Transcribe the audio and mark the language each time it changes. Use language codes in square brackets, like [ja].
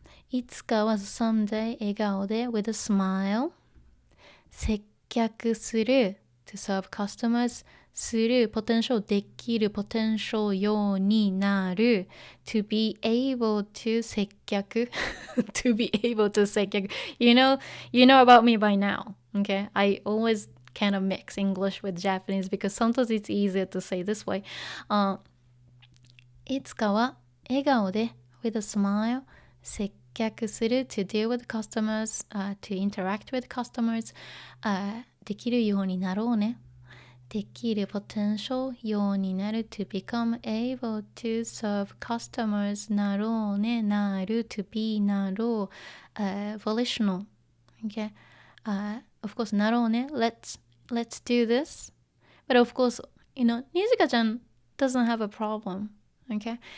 [ja] いつかは [en] someday [ja] 笑顔で [en] with a smile [ja] 接客する [en] to serve customers する potential できる potential [ja] ようになる [en] to be able to 接客to be able to 接客 you know about me by now, okay? I always kind of mix English with Japanese because sometimes it's easier to say this way. [ja] いつかは笑顔で [en] with a smile 接客する to deal with customers、to interact with customers、 [ja] できるようになろうね。 [en] できる potential ようになる to become able to serve customers [ja] なろうねなる [en] to be なろう、volitional, okay? Of course [ja] なろうね [en] let's do this, but of course Nijika-chan doesn't have a problem, okay?